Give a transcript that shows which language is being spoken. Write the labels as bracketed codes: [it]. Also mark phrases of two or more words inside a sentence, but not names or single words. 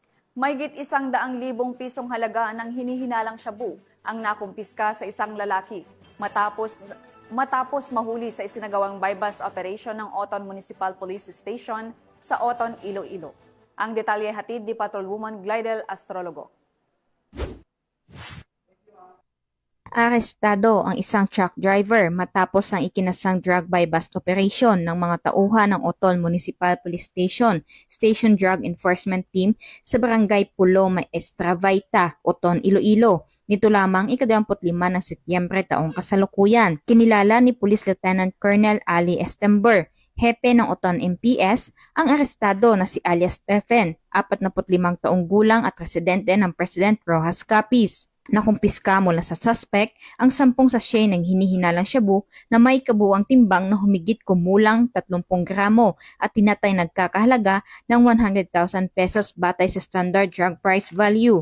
[tl] Mahigit 100,000 pisong halaga ng hinihinalang shabu ang nakumpiska sa isang lalaki matapos mahuli sa isinagawang [en] bypass operation [tl] ng Oton Municipal Police Station sa Oton, Iloilo. Ang detalye hatid ni Patrolwoman Glidel Astrologo. Arestado ang isang truck driver matapos ang ikinasang [en] drug buy-bust operation [tl] ng mga tauhan ng Oton Municipal Police Station, Station Drug Enforcement Team sa Barangay Pulo Maestra-Vaita, Oton, Iloilo. Nito lamang ika-25 ng Setyembre taong kasalukuyan. Kinilala ni Police Lieutenant Colonel Ali Estember, hepe ng Oton MPS, ang arestado na si alias Stephen, 45 taong gulang at residente ng President Rojas Capiz. Nakumpiska mula sa suspect ang 10 sachet ng hinihinalang shabu na may kabuuang timbang na humigit kumulang 30 gramo at tinatay nagkakahalaga ng 100,000 pesos batay sa [en] standard drug price value.